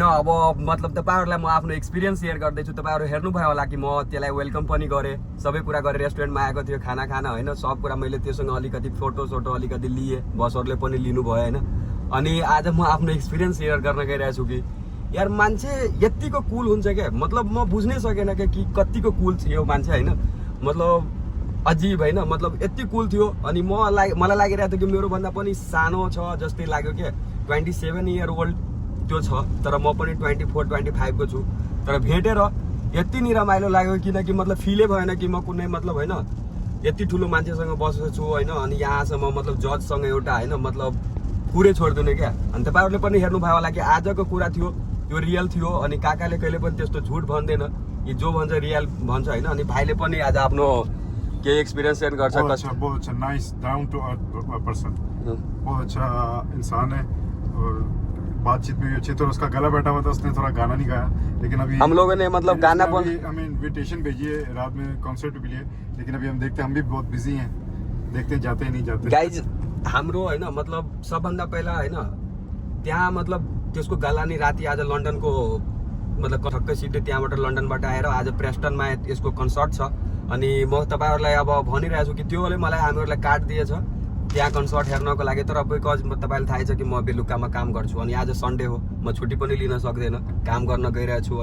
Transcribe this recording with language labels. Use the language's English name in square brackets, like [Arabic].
[Nepali] अब मतलब तपाईँहरूलाई म आफ्नो एक्सपिरियन्स सेयर गर्दैछु। तपाईँहरू हेर्नुभयो होला कि म त्यसलाई वेलकम पनि गरेँ, सबै कुरा गरेँ। रेस्टुरेन्टमा आएको थियो खाना खान होइन, सब कुरा मैले त्योसँग अलिकति फोटो अलिकति लिएँ, बसहरूले पनि लिनुभयो होइन। अनि आज म आफ्नो एक्सपिरियन्स सेयर गर्न गइरहेको छु कि यार मान्छे यतिको कुल हुन्छ क्या, मतलब म बुझ्नै सकेन क्या कि कतिको कुल थियो मान्छे होइन। मतलब अजीब होइन, मतलब यति कुल थियो। अनि मलाई लागिरहेको थियो कि मेरोभन्दा पनि सानो छ जस्तै लाग्यो क्या। 27 इयर ओल्ड त्यो छ, तर म पनि 24-25 को छु। तर भेटेर यति नि रमाइलो लाग्यो किनकि मतलब फिलै भएन कि म कुनै मतलब होइन यति ठुलो मान्छेसँग बसेको छु होइन। अनि यहाँसम्म मतलब जजसँग एउटा होइन मतलब कुरै छोड्दिनँ क्या। अनि तपाईँहरूले पनि हेर्नुभयो होला कि आजको कुरा थियो यो रियल थियो। अनि काकाले कहिले पनि त्यस्तो झुट भन्दैन, यो जो भन्छ रियल भन्छ होइन। अनि भाइले पनि आज आफ्नो केही एक्सपिरियन्स सेयर गर्छ। [Hindi] बहुत अच्छा [English] nice down to earth person, [Hindi] बहुत अच्छा इंसान है। और बातचीत में भी अच्छी। तो उसका गला बैठा हुआ था, उसने थोड़ा गाना नहीं गाया, लेकिन अभी हम लोगों ने मतलब गाना हमें इन्विटेशन भेजी है रात में कॉन्सर्ट के लिए, लेकिन अभी हम देखते हैं, हम भी बहुत बिजी हैं, देखते हैं जाते हैं नहीं जाते। [Nepali] गाइज हाम्रो होइन मतलब सबभन्दा पहिला होइन त्यहाँ मतलब त्यसको गला नि राति आज लन्डनको मतलब ठक्कै सिधै त्यहाँबाट लन्डनबाट आएर आज प्रेस्टनमा यसको कन्सर्ट छ। अनि म तपाईँहरूलाई अब भनिरहेको छु कि त्योले मलाई हामीहरूलाई कार्ड दिएछ त्यहाँ कन्सर्ट हेर्नको लागि। तर बिकज तपाईँलाई थाहै छ कि म बेलुकामा काम गर्छु अनि आज सन्डे हो, म छुट्टी पनि लिन सक्दैन, काम गर्न गइरहेको छु।